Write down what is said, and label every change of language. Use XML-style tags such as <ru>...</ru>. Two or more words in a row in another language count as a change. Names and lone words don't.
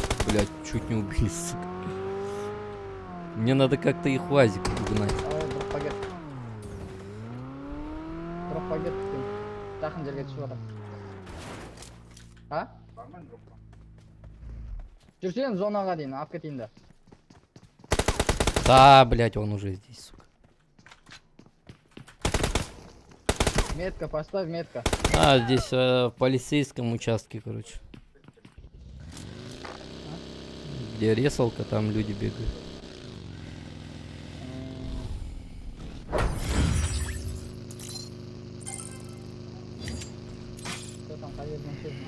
<ru>Блядь, чуть не убили, сука. Мне надо как-то их в УАЗик угнать. Давай, дроп-пакет.</ru> <kk>Дроп-пакет күтем. Жақын жерге түсіп жатыр.</kk> <ru>А?</ru> <kk>Жүрсен зонаға дейін, алып кетейін да.</kk> <ru>Да, блядь, он уже здесь, сука. Метка, поставь метка. А, здесь в полицейском участке, короче. Где ресалка, там люди бегают. Что там, поедем честно.</ru>